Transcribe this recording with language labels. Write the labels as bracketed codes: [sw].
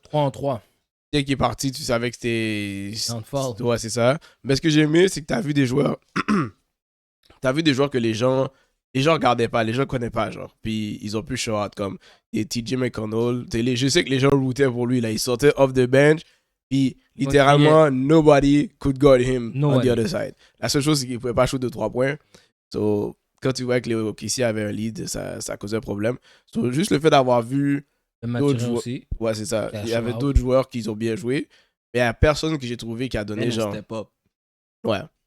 [fr] 3-3. Dès qu'il est parti, tu savais que c'était. [en] Downfall. [fr] Ouais, c'est ça. Mais ce que j'ai aimé, c'est que t'as vu des joueurs. T'as vu des joueurs que les gens regardaient pas, les gens connaissaient pas, genre. Puis ils ont pu [en] show out [fr] comme des TJ McConnell. Je sais que les gens routaient pour lui, là. Il sortait [en] off the bench. Puis littéralement, nobody could guard him on the other side. [fr] La seule chose, c'est qu'il pouvait pas shoot de 3 points. So, quand tu vois que les OKC avaient un lead, ça causait un problème. So, juste le fait d'avoir vu d'autres joueurs. Aussi. Ouais, c'est ça. Il y avait d'autres joueurs qui ont bien joué. Mais il n'y a personne que j'ai trouvé qui a donné genre. Ouais.